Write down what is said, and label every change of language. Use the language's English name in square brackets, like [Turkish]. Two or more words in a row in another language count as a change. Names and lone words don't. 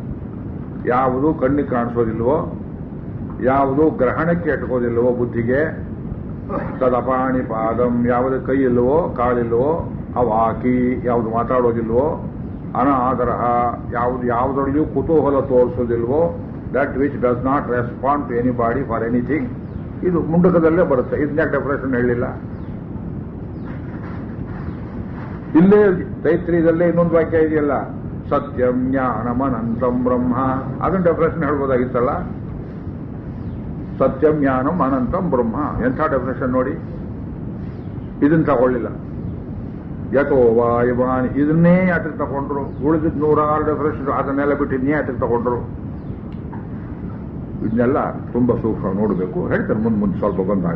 [Kannada] ಯಾವುದು ಕಣ್ಣಿಗೆ ಕಾಣಿಸೋದಿಲ್ವೋ, ಯಾವುದು ಗ್ರಹಣಕ್ಕೆ ಎಟ್ಕೋದಿಲ್ಲವೋ ಬುದ್ಧಿಗೆ, [Sanskrit] ತದಪಾಣಿ ಪಾದಂ [Kannada] ಯಾವುದು ಕೈ ಇಲ್ಲವೋ ಕಾಲಿಲ್ಲವೋ, ಅವಾಕಿ ಯಾವುದು ಮಾತಾಡೋದಿಲ್ವೋ, ಅನಾದರ ಯಾವುದರಲ್ಲಿಯೂ ಕುತೂಹಲ ತೋರಿಸೋದಿಲ್ವೋ, [English] that which does not respond to any body for anything. [Kannada] ಇದು ಮುಂಡಕದಲ್ಲೇ ಬರುತ್ತೆ. ಇದನ್ನ ಡೆಫಿನೇಷನ್ ಹೇಳಿಲ್ಲ. ಇಲ್ಲೇ ತೈತ್ರಿಯದಲ್ಲೇ ಇನ್ನೊಂದು ವಾಕ್ಯ ಇದೆಯಲ್ಲ, [Sanskrit] ಸತ್ಯಂ ಜ್ಞಾನಮನಂತಂ ಬ್ರಹ್ಮ. [Kannada] ಅದನ್ನ ಡೆಫಿನೇಷನ್ ಹೇಳ್ಬೋದಾಗಿತ್ತಲ್ಲ. [Sanskrit] ಸತ್ಯಂ ಜ್ಞಾನಂ ಅನಂತಂ ಬ್ರಹ್ಮ. [Kannada] ಎಂಥ ಡೆಫಿನೇಷನ್ ನೋಡಿ. ಇದನ್ನ ತಗೊಳ್ಳಿಲ್ಲ. [Sanskrit] ಯಥೋ ವಾಯುವಾನ್ [Kannada] ಇದನ್ನೇ ಯಾತಕ್ಕೆ ತಗೊಂಡ್ರು? ಉಳಿದಿದ್ದು 106 ಡೆಫಿನೇಷನ್ ಅದನ್ನೆಲ್ಲ ಬಿಟ್ಟು ಇದನ್ನೇ ಯಾತಕ್ಕೆ ತಗೊಂಡ್ರು? ಇದನ್ನೆಲ್ಲ ತುಂಬಾ ಸೂಕ್ಷ್ಮ ನೋಡಬೇಕು. ಹೇಳ್ತಾರೆ ಮುಂದೆ ಸ್ವಲ್ಪ ಬಂದಾಗ.